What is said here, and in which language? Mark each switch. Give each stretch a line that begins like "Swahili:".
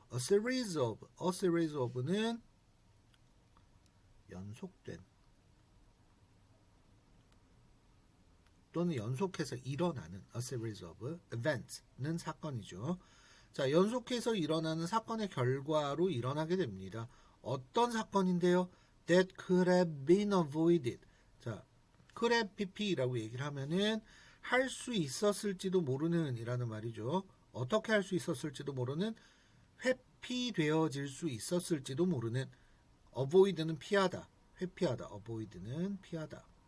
English: a series of
Korean: 는 연속된 또는 연속해서 일어나는
English: a series of events
Korean: 는 사건이죠. 자, 연속해서 일어나는 사건의 결과로 일어나게 됩니다. 어떤 사건인데요?
English: That could have been avoided.
Korean: 자, could have pp라고 얘기를 하면은 할 수 있었을지도 모르는 이라는 말이죠. 어떻게 할 수 있었을지도 모르는, 회피되어질 수 있었을지도 모르는. avoid는 피하다, 회피하다. avoid는 피하다.